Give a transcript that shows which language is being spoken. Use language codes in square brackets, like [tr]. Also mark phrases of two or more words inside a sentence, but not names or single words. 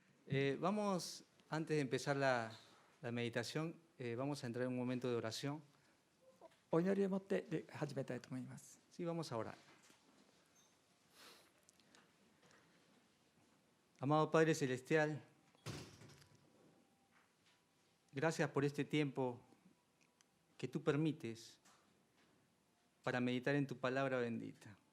[es] Antes de empezar la meditación, vamos a entrar en un momento de oración. [ja] お祈りを持って始めたいと思います。 [es] Sí, vamos a orar. Amado Padre Celestial, gracias por este tiempo que tú permites para meditar en tu palabra bendita.